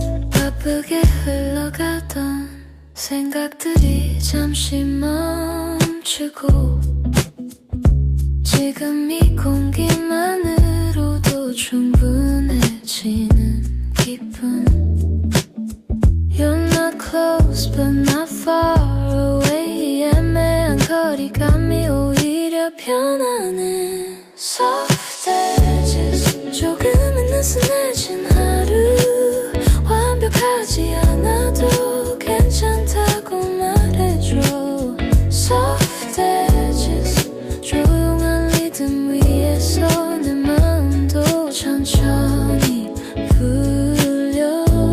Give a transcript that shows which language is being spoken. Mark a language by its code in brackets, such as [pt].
[ko] 바쁘게 흘러가던 생각들이 잠시 멈추고 지금 이 공기만으로도 충분해지는 기분. [en] You're not close but not far away. [ko] 애매한 거리감이 오히려 편하네. [en] Soft edges [ko] 조금은 느슨해진 하루. 완벽하지 않아도 괜찮다고 말해줘. [en] Soft edges [ko] 조용한 리듬 위에서 내 마음도 천천히 풀려.